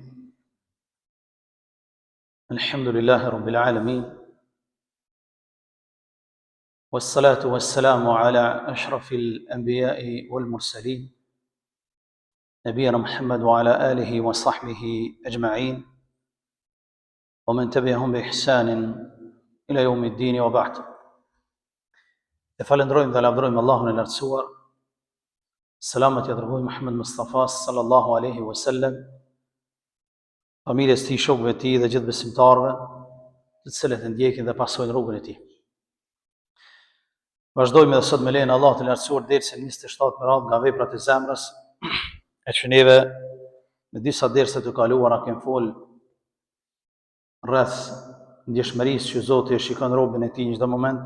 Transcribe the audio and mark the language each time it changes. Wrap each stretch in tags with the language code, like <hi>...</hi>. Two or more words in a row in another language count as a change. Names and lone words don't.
<ar>الحمد لله رب العالمين، والصلاة والسلام على أشرف الأنبياء والمرسلين نبينا محمد وعلى آله وصحبه أجمعين ومن تبعهم بإحسان إلى يوم الدين وبعد.</ar> <sq>Falendrojmë dhe lavdrojmë Allahun e lartësuar. Selamat ja dërgoj Muhammed Mustafa</sq> <ar>صلى الله عليه وسلم,</ar> <sq>familjes tij, shokëve të tij dhe gjithë besimtarëve, të cilët e ndjekin dhe pasojnë rrugën e tij. Vazhdojmë edhe sot me lejen e Allahut të lartësuar dersin 27 me radhë nga veprat e zemrës, e që neve me disa derse të kaluara kemi fol rreth ndjeshmërisë që Zoti e shikon robën e tij në çdo moment.</sq>